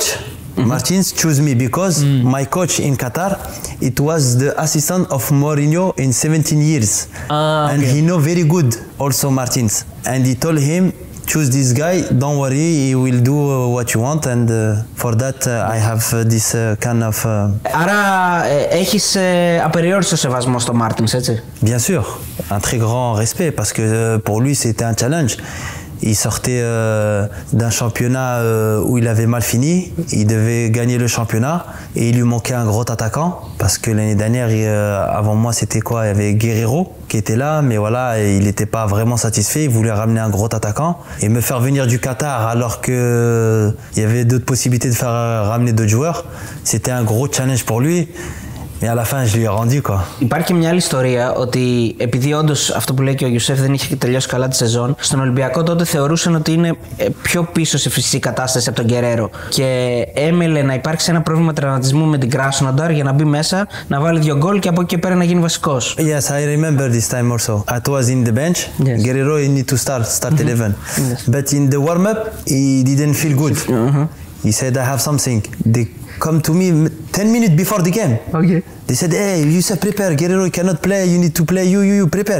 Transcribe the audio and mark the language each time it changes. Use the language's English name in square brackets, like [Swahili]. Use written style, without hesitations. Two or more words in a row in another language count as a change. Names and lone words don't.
[English] Martins chose me because my coach in Qatar, it was the assistant of Murínio in 17 years. And he know very good also Martins. And he told him, choose this guy, don't worry, he will do what you want. And for that I have this kind of... [Greek] Άρα έχεις απεριόριστο σεβασμό στο Martins, έτσι? [French] Bien sûr, un très grand respect parce que pour lui c'était un challenge. Il sortait d'un championnat où il avait mal fini, il devait gagner le championnat et il lui manquait un gros attaquant parce que l'année dernière, avant moi, c'était quoi? Il y avait Guerrero qui était là, mais voilà, il n'était pas vraiment satisfait, il voulait ramener un gros attaquant et me faire venir du Qatar alors qu'il y avait d'autres possibilités de faire ramener d'autres joueurs, c'était un gros challenge pour lui. Mais à la fin, je lui ai rendu quoi. [Greek] Υπάρχει και μια άλλη ιστορία ότι επειδή όντως αυτό που λέει και ο Γιουσέφ δεν είχε τελειώσει καλά τη σεζόν, στον Ολυμπιακό τότε θεωρούσαν ότι είναι πιο πίσω σε φυσική κατάσταση από τον Γκερέρο. Και έμελε να υπάρξει ένα πρόβλημα τραυματισμού με την Κράσνονταρ για να μπει μέσα, να βάλει 2 γκολ και από εκεί και πέρα να γίνει βασικός. [English] Yes, I remember this time also. I was in the bench. Yes. Guerrero he need to start 11. Yes. But in the warm up, he didn't feel good. He said, I have something. They come to me 10 minutes before the game. Okay. They said, hey, Youssef, prepare. Guerrero cannot play. You need to play. You prepare.